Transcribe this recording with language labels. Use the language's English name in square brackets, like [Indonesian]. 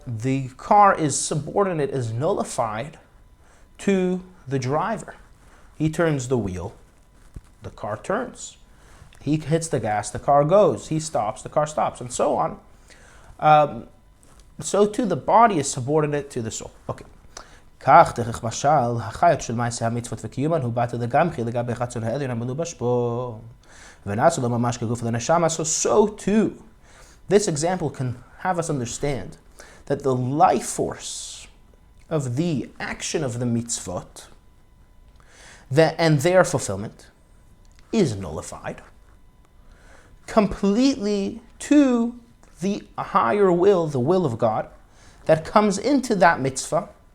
[English] The car is subordinate, is nullified to the driver. He turns the wheel, the car turns. He hits the gas, the car goes. He stops, the car stops, and so on. So too the body is subordinate to the soul. Okay. [Hebrew] כך דרך משל, החיות של מעשה המצוות וקיומן הוא בת לגמרי לגבי רצון העליון המלובש בו. ונעשו לו ממש כגוף לנשמה. [English] So too, this example can have us understand that the life force of the action of the mitzvot and their fulfillment is nullified completely to the higher will, the will of God, that comes into that mitzvah.